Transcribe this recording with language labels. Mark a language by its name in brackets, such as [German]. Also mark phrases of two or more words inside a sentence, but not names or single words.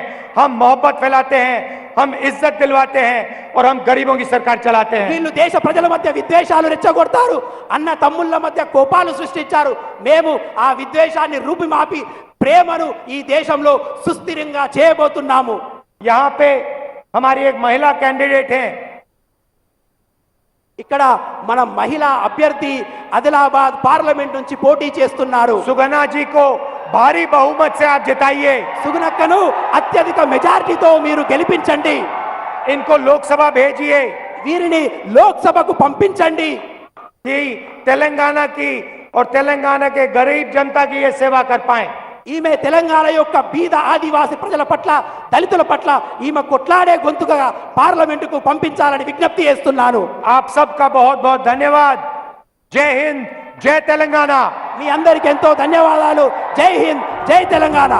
[Hindi] हम मोहब्बत फैलाते हैं, हम इज्जत दिलवाते हैं और हम गरीबों की सरकार चलाते हैं। [Telugu] వీళ్ళు దేశ ప్రజల మధ్య విద్వేషాలు రెచ్చగొడతారు, అన్న తమ్ముళ్ళ మధ్య కోపాలు సృష్టించారు. మేము ఆ విద్వేషాన్ని రూపుమాపి ప్రేమను ఈ దేశంలో సుస్థిరంగా చేయబోతున్నాము. [Hindi] यहां पे हमारी एक महिला कैंडिडेट हैं, [Telugu] ఇక్కడ మన మహిళా అభ్యర్థి ఆదిలాబాద్ పార్లమెంట్ నుంచి పోటీ చేస్తున్నారు. [Hindi] सुगना जी को भारी बहुमत से आप जिताइए. [Telugu] సుగుణక్కను అత్యధిక మెజారిటీతో మీరు గెలిపించండి. [Hindi] इनको लोकसभा भेजिए [Telugu] వీరిని లోక్సభకు పంపించండి. [Hindi] कि तेलंगाना की और तेलंगाना के गरीब जनता की ये सेवा कर पाए. [Telugu] ఈమె తెలంగాణ యొక్క బీద ఆదివాసి ప్రజల పట్ల దళితుల పట్ల ఈమె కొట్లాడే గొంతుగా పార్లమెంటుకు పంపించాలని విజ్ఞప్తి చేస్తున్నాను. [Hindi] आप सबका बहुत बहुत धन्यवाद. जय हिंद, जय तेलंगाना. [Telugu] మీ అందరికీ ఎంతో ధన్యవాదాలు. జై హింద్, జై తెలంగాణ.